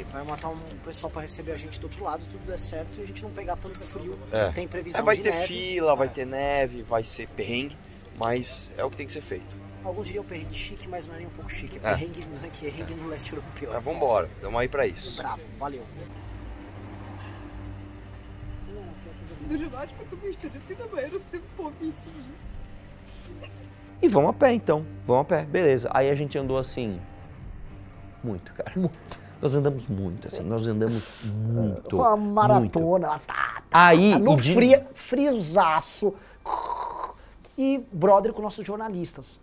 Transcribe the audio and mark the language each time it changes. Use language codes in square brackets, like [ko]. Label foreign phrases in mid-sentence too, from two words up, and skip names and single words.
[pt] vai matar um pessoal para receber a gente do outro lado, tudo der certo e a gente não pegar tanto frio. Tem previsão vai de ter neve. fila, vai ter neve, vai ser perrengue, mas é o que tem que ser feito. Alguns diriam perrengue chique, mas não é nem um pouco chique. É perrengue no leste europeu. Mas vambora, vamos aí para isso. Bravo, valeu. [uk] Дуже важко, тому що дитина має рости в повній сім'ї. [pt] E vamos a pé então, vamos a pé, beleza. Aí a gente andou assim, muito, cara. Muito. Nós andamos muito, assim, nós andamos muito. Foi uma maratona. Muito. Aí, no friozaço. E brother com nossos jornalistas.